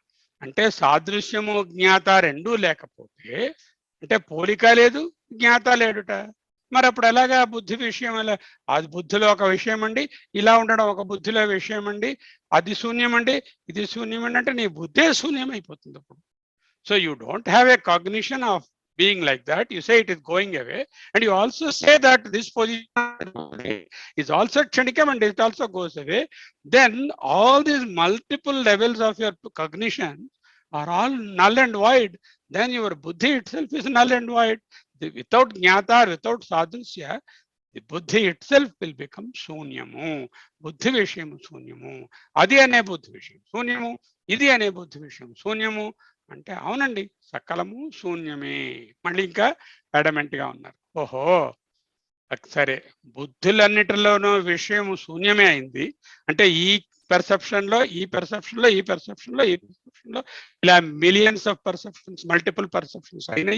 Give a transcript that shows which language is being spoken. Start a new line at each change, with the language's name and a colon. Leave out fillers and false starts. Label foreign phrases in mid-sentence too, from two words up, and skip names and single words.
Telugu: అంటే సాదృశ్యము జ్ఞాత రెండూ లేకపోతే అంటే పోలిక లేదు, జ్ఞాత లేడుట. మరి అప్పుడు ఎలాగా బుద్ధి విషయం? అది బుద్ధిలో ఒక విషయం అండి, ఇలా ఉండడం ఒక బుద్ధిలో విషయం అండి, అది శూన్యం అండి, ఇది శూన్యం అండి అంటే నీ బుద్ధే శూన్యం అయిపోతుంది అప్పుడు.
English: So you don't have a cognition of being like that. You say it is going away, and you also say that this position is also kshanikam and it also goes away. Then all these multiple levels of your cognition are all null and void. Then your buddhi itself is null and void. Without jnata, without sadhusya, the buddhi itself will become shunyamu.
Telugu: బుద్ధి విషయము శూన్యము. అది అనే బుద్ధి విషయం శూన్యము, ఇది అనే బుద్ధి విషయం శూన్యము. అంటే అవునండి, సకలము శూన్యమే. మళ్ళీ ఇంకా అడమెంట్ గా ఉన్నారు. ఓహో సరే, బుద్ధులన్నిటిలోనూ విషయము శూన్యమే అయింది అంటే ఈ పెర్సెప్షన్ లో ఇలా
English: millions of perceptions, multiple perceptions
Telugu: అయినాయి.